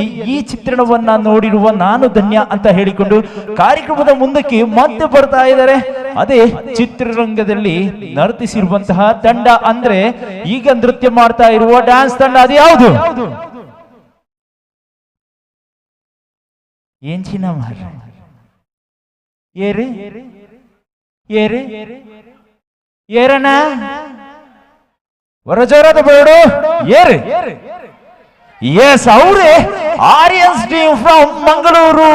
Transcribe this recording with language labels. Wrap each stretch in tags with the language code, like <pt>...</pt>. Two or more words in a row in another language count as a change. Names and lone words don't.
<kn>ಈ ಚಿತ್ರಣವನ್ನ ನೋಡಿರುವ ನಾನು ಧನ್ಯ ಅಂತ ಹೇಳಿಕೊಂಡು ಕಾರ್ಯಕ್ರಮದ ಮುಂದಕ್ಕೆ ಮತ್ತೆ ಬರ್ತಾ ಇದ್ದಾರೆ. ಅದೇ ಚಿತ್ರರಂಗದಲ್ಲಿ ನರ್ತಿಸಿರುವಂತಹ ತಂಡ ಅಂದ್ರೆ ಈಗ ನೃತ್ಯ ಮಾಡ್ತಾ ಇರುವ ಡ್ಯಾನ್ಸ್ ತಂಡ ಅದು ಯಾವುದು?</kn> <tcy>ಏನ್ ಚಿನ್ನಮ್ಮ ಏರೆ ಏರೆ ಏರಣ್ಣ ಹೊರಜೋರದ ಬೇಡು ಏರೆ.</tcy> <kn>ಎಸ್,</kn> <en>ಅವರೇ Aryans team from Mangaluru.</en>